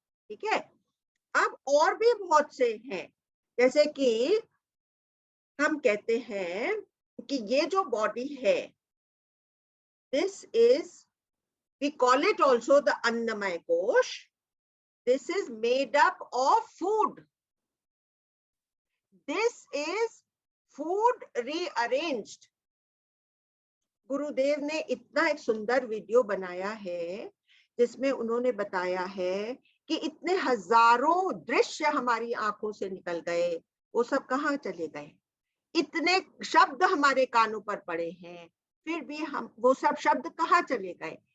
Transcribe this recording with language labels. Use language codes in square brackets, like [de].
[hi] ठीक है, अब और भी बहुत से हैं, जैसे कि हम कहते हैं कि ये जो बॉडी है, [en] This is, we call it also the Annamaya kosha, this is made up of food. This is food rearranged. [hi] गुरुदेव ने इतना एक सुंदर वीडियो बनाया है जिसमें उन्होंने बताया है कि इतने हजारों दृश्य हमारी आंखों से निकल गए, वो सब कहाँ चले गए? इतने शब्द हमारे कानों पर पड़े हैं, फिर भी हम वो सब शब्द कहाँ चले गए?